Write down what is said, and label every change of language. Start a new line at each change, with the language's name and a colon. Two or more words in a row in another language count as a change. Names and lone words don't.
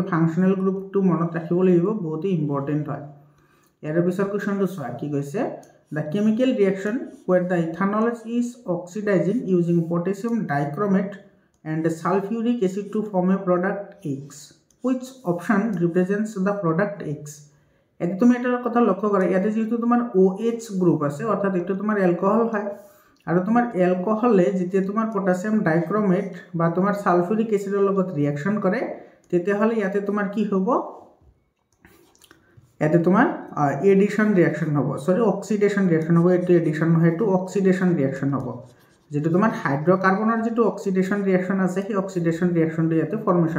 Assamese: ফাংশনাল গ্রুপটো মনত ৰাখিব লাগিব বহুত ইম্পৰ্টেন্ট হয় ইয়াৰে পিছৰ কোৱেশ্চনটো চোৱা কি কৈছে
English: the chemical reaction where the ethanol is oxidizing using potassium dichromate and sulfuric acid to form a product X
Assamese: which option represents the product X এতে তুমি এটাৰ কথা লক্ষ্য কৰা ইয়াতে যেহেতু তোমাৰ OH গ্ৰুপ আছে অৰ্থাৎ এটো তোমাৰ অ্যালকোহল হয় আৰু তোমাৰ অ্যালকোহলে যেতিয়া তোমাৰ
English: potassium dichromate
Assamese: বা তোমাৰ সালফিউরিক এসিডৰ লগত ৰিঅ্যাকশন কৰে তেতিয়াহলে ইয়াতে তোমাৰ কি হ'ব ইয়াতে তোমাৰ
English: addition reaction
Assamese: হ'ব
English: sorry oxidation reaction
Assamese: হ'ব এটো এডিশন নহয় এটো
English: oxidation reaction
Assamese: হ'ব যেটো তোমাৰ হাইড্রোকার্বনৰ যেটো
English: oxidation reaction
Assamese: আছে সেই অক্সিডেশন ৰিঅ্যাকশনটো ইয়াতে ফর্মেশন